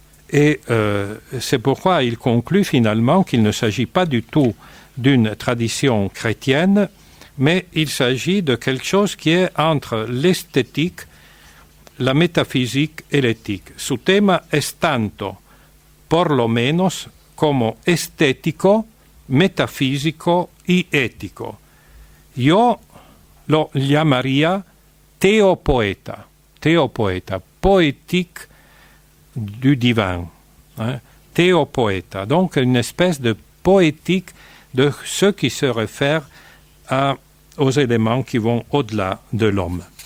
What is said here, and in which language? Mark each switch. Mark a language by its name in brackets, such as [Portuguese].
[French] Et c'est pourquoi il conclut finalement qu'il ne s'agit pas du tout d'une tradition chrétienne, mais il s'agit de quelque chose qui est entre l'esthétique, la métaphysique et l'éthique. [Spanish] Su tema es tanto, por lo menos, como estético, metafisico y ético. Yo lo llamaría [French] théopoète, poétique du divin, théopoète, donc une espèce de poétique de ce qui se réfère aux éléments qui vont au-delà de l'homme.